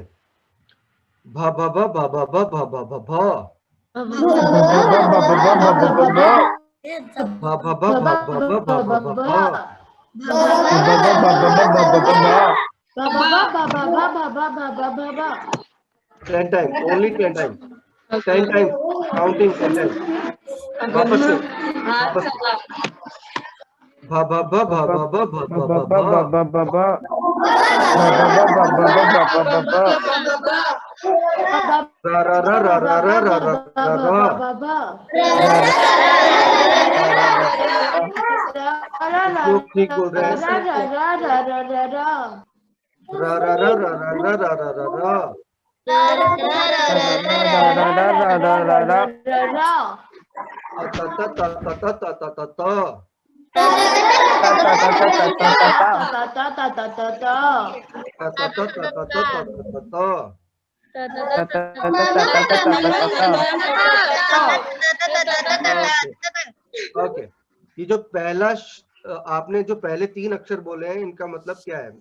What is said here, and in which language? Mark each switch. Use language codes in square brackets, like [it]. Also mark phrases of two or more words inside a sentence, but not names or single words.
[en] भा भा भा भा भा भा भा भा भा भा भा भा भा भा भा भा भा भा भा। 10 time, only 10 time, 10 time counting 10 time. [hi] वापस से भा भा भा भा भा भा भा भा भा भा। रा रा रा रा रा रा रा रा रा। लोग ठीक बोल रहे हैं। रा रा रा रा रा रा रा रा रा। ता ता ता ता ता ता ता ता ता। ओके, ये जो पहला आपने जो पहले 3 अक्षर बोले हैं, इनका मतलब क्या है?